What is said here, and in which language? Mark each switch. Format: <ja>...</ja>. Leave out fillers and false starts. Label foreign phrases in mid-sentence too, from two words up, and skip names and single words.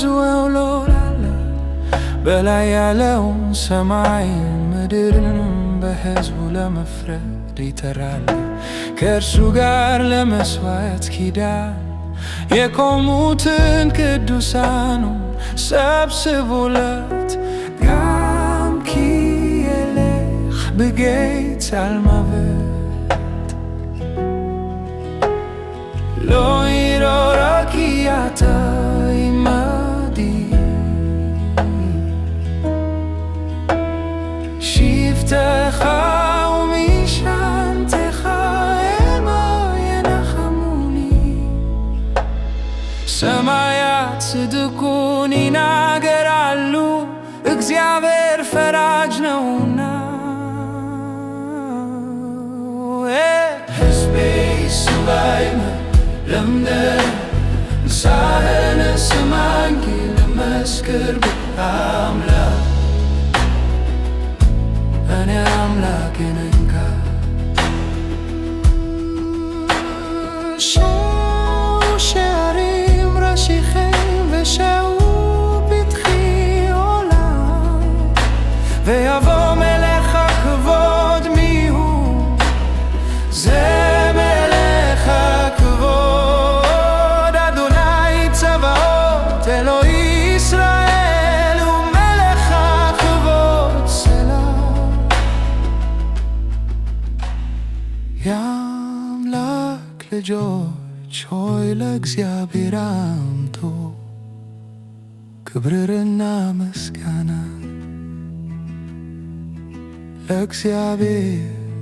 <am>አውሎል አለ። በላይ ያለውን ሰማይ ምድርንም በሕዝቡ ለመፍረድ ይጠራል። ከእርሱ ጋር ለመሥዋዕት ኪዳን የቆሙትን ቅዱሳኑን ሰብስቡለት።</am> <he>גם כי ילך בגיא צלמוות לא יראה רק כי אתה עמדי. שבטך ומשענתך המה ינחמוני.</he> <am>ሰማያት ጽድቁን ይናገራሉ፣ እግዚአብሔር ፈራጅ ነውና። ሕዝቤ ይስማኝ ለምነው ንስሐህን ስማኝ ልመስክር በአምላክ እኔ አምላክ ነኝ።</am> <he>שערים ראשיכם ושעו פתחי עולם, ויבוא מלך הכבוד. מיהו זה מלך הכבוד? אדוני צבאות אלוהי ישראל הוא מלך הכבוד. סלה.</he> <am>የአምላክ ልጆች ሆይ ለእግዚአብሔር አምጡ ክብርና ምስጋና ለእግዚአብሔር</am>